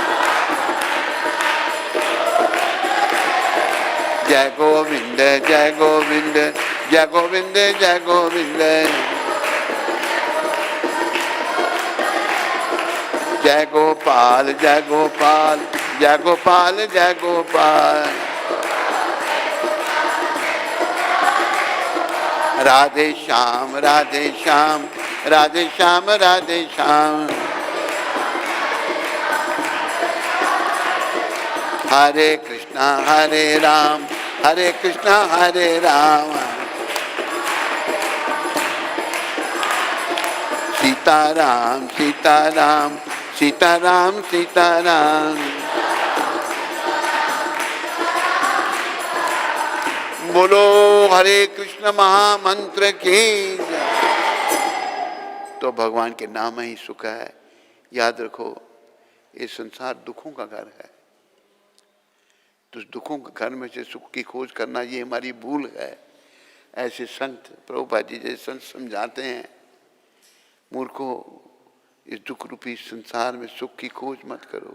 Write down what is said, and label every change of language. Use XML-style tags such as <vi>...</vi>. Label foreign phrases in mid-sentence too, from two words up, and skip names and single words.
<hi>जय गोविंद जय गोविंद जय गोविंद जय गोविंद, जय गोपाल जय गोपाल जय गोपाल जय गोपाल। राधे श्याम राधे श्याम राधे श्याम राधे श्याम। हरे कृष्णा हरे राम हरे राम, सीताराम सीताराम सीताराम सीताराम। बोलो हरे कृष्ण महामंत्र की जय। तो भगवान के नाम ही सुख है। याद रखो, ये संसार दुखों का घर है, तो दुखों के घर में से सुख की खोज करना ये हमारी भूल है। ऐसे संत, प्रभुपाद जी जैसे संत समझाते हैं, मूर्खों इस दुख रूपी संसार में सुख की खोज मत करो।</hi>